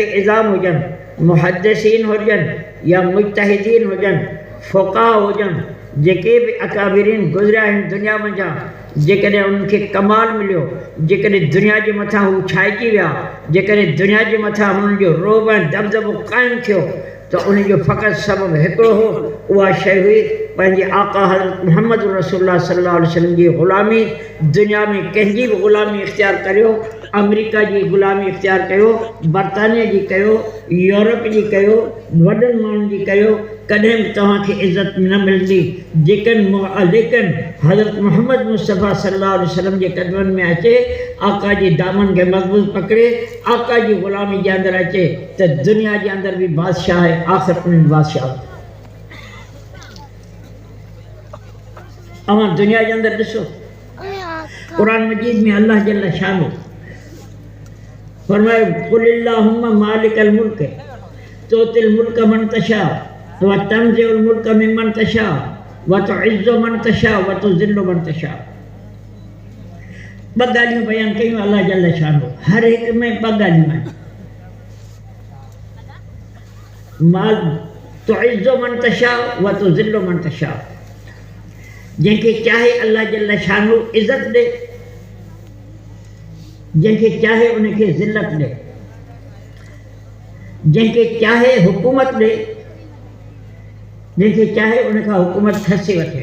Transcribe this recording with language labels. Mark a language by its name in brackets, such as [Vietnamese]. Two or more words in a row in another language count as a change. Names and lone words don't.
[Sindhi] इज़ाम हुजनि, मुहद्दिसीन हुजनि या मुज्तहिदीन हुजनि, फ़ुक़हा हुजनि, जेके बि अकाबिरीन गुज़रिया आहिनि दुनिया मंझां, जेकॾहिं उन्हनि खे कमाल मिलियो, जेकॾहिं दुनिया जे मथां हू छाइजी विया, जेकॾहिं दुनिया जे मथां हुननि जो रोब ऐं दबदबो क़ाइमु थियो त उन जो फ़क़ति सबबु हिकिड़ो हो, उहा शइ हुई पंहिंजे आका हज़रत मुहम्मद रसूलुल्लाह [Arabic] صلى الله عليه وسلم [Sindhi] जी ग़ुलामी, दुनिया में कंहिंजी बि ग़ुलामी इख़्तियार करियो, अमेरिका जी ग़ुलामी इख़्तियार कयो, बरतानिया जी कयो, यूरोप जी कयो, वॾनि माण्हुनि जी कयो, कॾहिं बि तव्हांखे इज़त न मिलंदी। लेकिन हज़रत मुहम्मद मुस्तफ़ा [Arabic] صلى الله عليه وسلم [Sindhi] जे क़दमनि में अचे, आका जी दामन खे मज़बूत पकड़े, आका जी ग़ुलामी जे अंदरि अचे त दुनिया जे अंदरि बि बादशाह आहे, आख़िर में बादशाह। अवां दुनिया जे अंदरि ॾिसो, क़ुरान मजीद में [Arabic] الله جل شأنه [Sindhi] फरमायो, [Arabic] قل اللهم مالك الملك تؤتي الملك من تشاء وتنزع الملك ممن تشاء وتعز من تشاء وتذل من تشاء. [Sindhi] ॿ ॻाल्हियूं बयान कयूं [Arabic] الله جل شأنه, [Sindhi] हर हिक में ॿ ॻाल्हियूं आहिनि। [Arabic] مال تعز من تشاء وتذل من تشاء. [Sindhi] जंहिंखे चाहे [Arabic] الله جل شأنه [Sindhi] इज़त ॾे, जंहिंखे चाहे उनखे ज़िल्लत ॾे, जंहिंखे चाहे हुकूमत ॾे, जंहिंखे चाहे उनखां हुकूमत खसे वठे।